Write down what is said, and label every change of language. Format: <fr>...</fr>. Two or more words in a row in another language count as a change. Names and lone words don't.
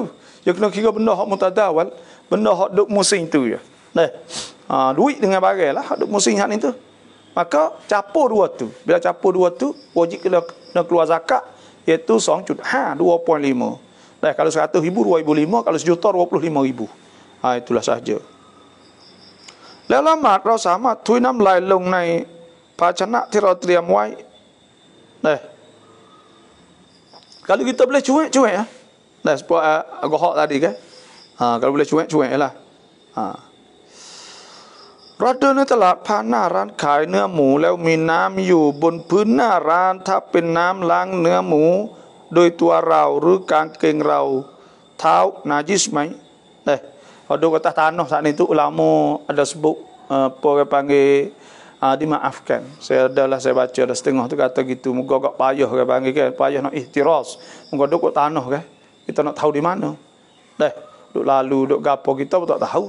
<ms>Dia kena kira benda hak mutadawal, benda hak duk musim tu je. Duit dengan barang lah, hak duk musim hak ni tu. Maka capur dua tu. Bila capur dua tu, wajib kena keluar zakat, iaitu 2.5. Kalau 100,000, 2,500, kalau 1 juta, 25,000. Itulah sahaja.</ms> <th>แล้วละหมาดเราสามารถทุยน้ำลายลงในภาชนะที่เราเตรียมไว้</th> <ms>Kalau kita boleh cuek ya. Sebab gohok tadi kan. Kalau boleh cuek lah.</ms> <th>เราเดินในตลาดผ่านหน้าร้านขายเนื้อหมูแล้วมีน้ำอยู่บนพื้นหน้าร้านถ้าเป็นน้ำล้างเนื้อหมูโดยตัวเราหรือกางเกงเราเท้านาจิสไหม</th> <ms>Duduk atas tanah saat itu ulama ada sebut apa orang panggil dimaafkan. Saya baca dah setengah tu kata gitu. Moga agak payah orang panggil kan, payah nak ihtiras. Moga duduk kat tanah kan. Kita nak tahu di mana. Duduk lalu duduk gapo kita pun tak tahu.</ms>